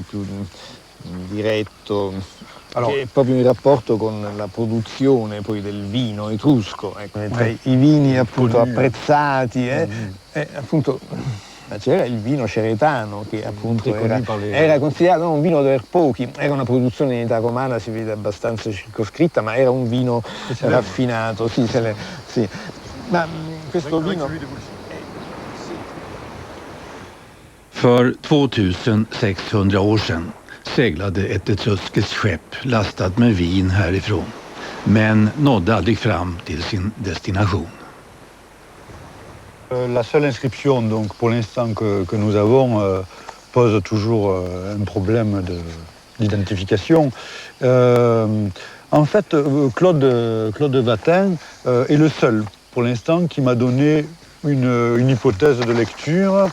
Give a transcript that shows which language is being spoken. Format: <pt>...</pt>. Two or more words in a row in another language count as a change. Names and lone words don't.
<it>più diretto, che è proprio in rapporto con la produzione poi del vino etrusco, ecco, tra i vini appunto apprezzati, appunto c'era il vino ceretano che appunto era considerato un vino per pochi, era una produzione in età romana, si vede abbastanza circoscritta, ma era un vino raffinato, sì. Ma questo vino...</it> <sv>För 2600 år sedan seglade ett etruskiskt skepp lastat med vin härifrån, men nådde aldrig fram till sin destination.</sv> <fr>La seule inscription donc, pour l'instant que nous avons pose toujours un problème d'identification. En fait, Claude Vatin est le seul pour l'instant qui m'a donné une hypothèse de lecture.</fr>